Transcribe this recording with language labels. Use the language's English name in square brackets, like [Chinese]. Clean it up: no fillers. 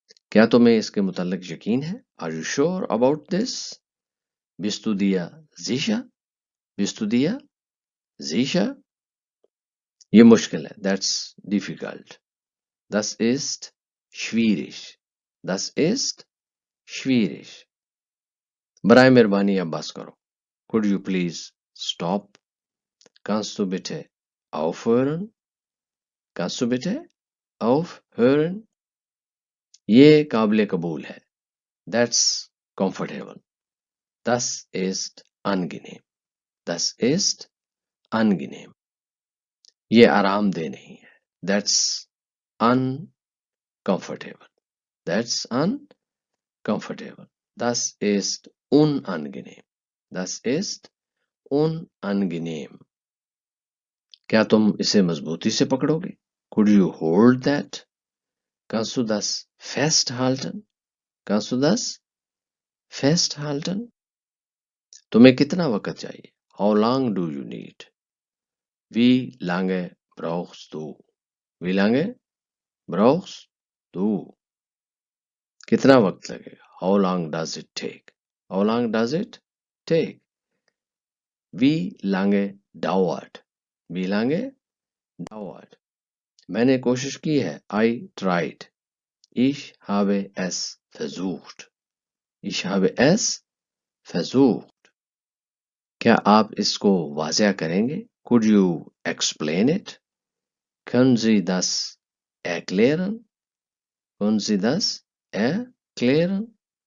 [Urdu] کیا تمہیں اس کے متعلق یقین ہے؟ [English] Are you sure about this? [German] Bist du dir sicher? Bist du dir sicher؟ [Urdu] یہ مشکل ہے. [English] That's difficult. [German] Das ist schwierig. Das ist schwierig. [Urdu] برائے مہربانی اب بس کرو. [English] Could you please stop? [German] Kannst du bitte aufhören? Kannst du bitte aufhören? [Urdu] یہ قابل قبول ہے. [English] That's comfortable. [German] Das ist angenehm. Das ist angenehm. [Urdu] یہ آرام دہ نہیں ہے. [English] That's uncomfortable. That's uncomfortable. [German] Das ist unangenehm. Das ist unangenehm. [Urdu] کیا تم اسے مضبوطی سے پکڑو گے؟ [English] Could you hold that? [German] Kannst du das festhalten? Kannst du das festhalten? [Urdu] تمہیں کتنا وقت چاہیے؟ [English] How long do you need? [German] Wie lange brauchst du? Wie lange brauchst du? [Urdu] کتنا وقت لگے گا؟ [English] How long does it take? How long does it take? [German] Wie lange dauert? Wie lange dauert? [Urdu] میں نے کوشش کی ہے. [English] I tried. [German] Ich habe es versucht. Ich habe es versucht. [Urdu] کیا آپ اس کو واضح کریں گے؟ [English] Could you explain it? [German] Können Sie das erklären? Können Sie das erklären?